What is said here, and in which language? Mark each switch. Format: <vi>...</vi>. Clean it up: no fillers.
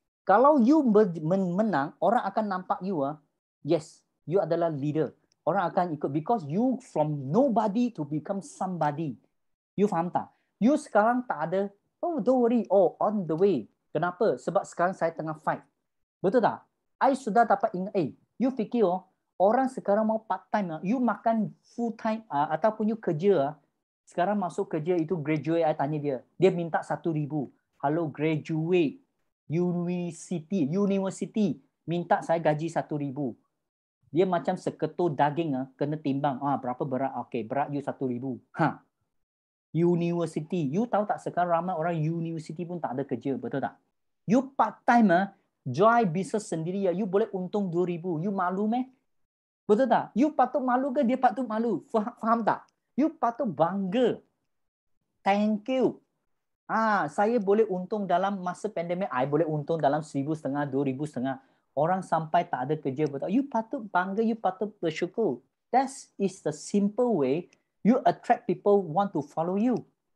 <ms>Kalau you menang, orang akan nampak you yes, you adalah leader. Orang akan ikut</ms> <en>because you from nobody to become somebody.</en> <ms>You faham tak? You sekarang tak ada,</ms> <en>don't worry, on the way.</en> <ms>Kenapa? Sebab sekarang saya tengah fight. Betul tak? I sudah dapat ingat, you fikir orang sekarang mau part time, you makan full time ataupun you kerja, sekarang masuk kerja itu graduate, I tanya dia minta 1,000. Hello, graduate university minta saya gaji 1,000. Dia macam seketul daging kena timbang. Berapa berat? Okay, berat you 1,000. University. You tahu tak sekarang ramai orang university pun tak ada kerja, betul tak? You part time join business sendiri you boleh untung 2,000. You malu meh? Betul tak? You patut malu ke dia patut malu? Faham tak? You patut bangga.</ms> <en>Thank you.</en> <ms>Saya boleh untung dalam masa pandemik, I boleh untung dalam 1,500, 2,500. Orang sampai tak ada kerja, betul. You patut bangga, you patut bersyukur.</ms> <en>That is the simple way you attract people want to follow you.</en>